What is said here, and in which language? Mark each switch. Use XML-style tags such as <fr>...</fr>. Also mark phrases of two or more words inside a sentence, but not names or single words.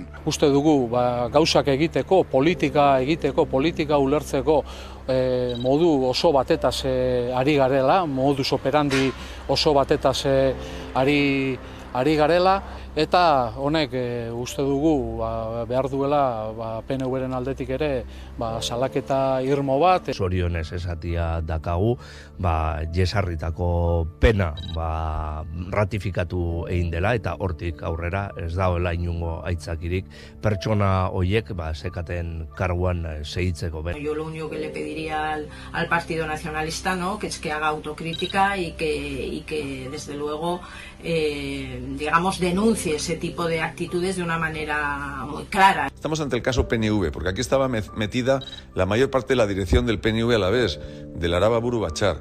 <eu>Uste dugu gauzak egiteko, politika ulertzeko modu oso batetaz ari garela,</eu> <la>modus operandi</la> <eu>oso batetaz ari garela, eta honek uste dugu behar duela PNV-ren aldetik ere salaketa irmo bat. Zorionez esatia dakagu, jesarritako pena ratifikatu egin dela, eta hortik aurrera ez dagoela inungo aitzakirik pertsona horiek sekaten karguan segitzeko.</eu> <es>Yo lo único que le pediría al Partido Nacionalista, ¿no?, que es que haga autocrítica y que desde luego digamos denuncie ese tipo de actitudes de una manera muy clara. Estamos ante el caso PNV, porque aquí estaba metida la mayor parte de la dirección del PNV a la vez, del Arababuru Bachar.</es>